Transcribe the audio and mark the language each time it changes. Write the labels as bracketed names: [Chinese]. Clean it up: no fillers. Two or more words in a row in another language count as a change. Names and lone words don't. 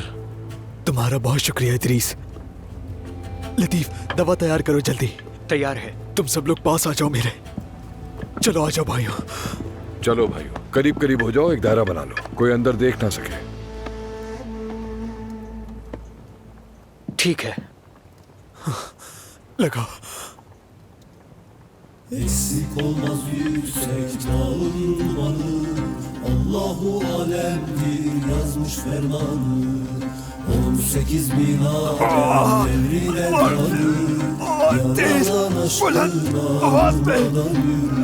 [Urdu] تمہارا بہت شکریہ ادریس۔ لطیف، دوا تیار کرو جلدی. تیار ہے. تم سب لوگ پاس آ جاؤ میرے۔ چلو آ جاؤ بھائیوں. چلو بھائیوں، قریب قریب ہو جاؤ، ایک دائرہ بنا لو، کوئی اندر دیکھ نہ سکے. ٹھیک ہے. लगाओ। [Turkish] Eksik olmaz yüksek dağılmalı, Allahu alemdir yazmış fermanı. 18 bin alem devrine varı, Yaradan aşkına durmadan yürü.